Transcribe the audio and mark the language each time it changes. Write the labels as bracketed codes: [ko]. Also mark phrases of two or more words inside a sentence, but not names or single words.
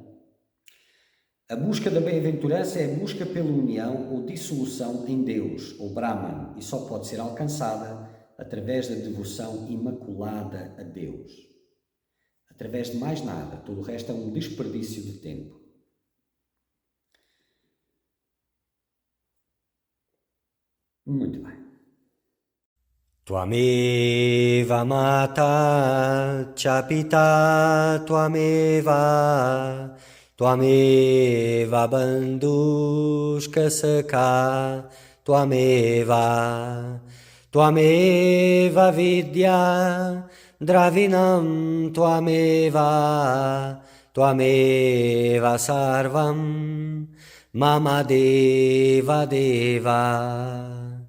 [pt] A busca da bem-aventurança é a busca pela união ou dissolução em Deus, ou Brahman, e só pode ser alcançada através da devoção imaculada a Deus. Através de mais nada, todo o resto é um desperdício de tempo. Muito bem. [sa] Tvameva mata cha pita tvameva tvameva bandhushka sakha tvameva tvameva vidya dravinam tvameva tvameva sarvam mama deva deva